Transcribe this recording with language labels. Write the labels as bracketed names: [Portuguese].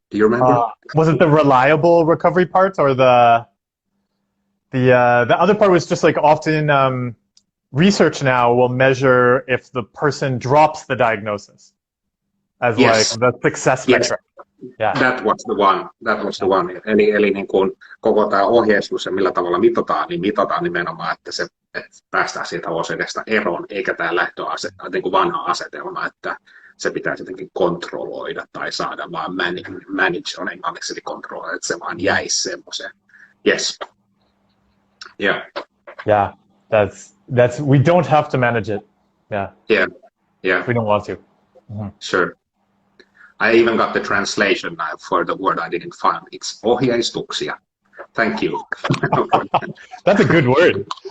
[English] Do you remember? Was it the reliable recovery part, or the other part was just like often research now will measure if the person drops the diagnosis as like the success metric. Yeah. That was the one. [Finnish] Eli niin kuin koko tämä ohjeistus ja millä tavalla mitataan, niin mitataan nimenomaan, että päästään siitä OCD:stä eroon, eikä tämä niin kuin vanha asetelma, että se pitää jotenkin kontrolloida tai saada vaan manage on englanniksi, eli kontrolloida, että se vaan jäisi semmoiseen. [English] Yes. Yeah. Yeah. That's we don't have to manage it. Yeah. Yeah. We don't want to. Mm-hmm. Sure. I even got the translation now for the word I didn't find. It's ohjeistuksia. Thank you. That's a good word.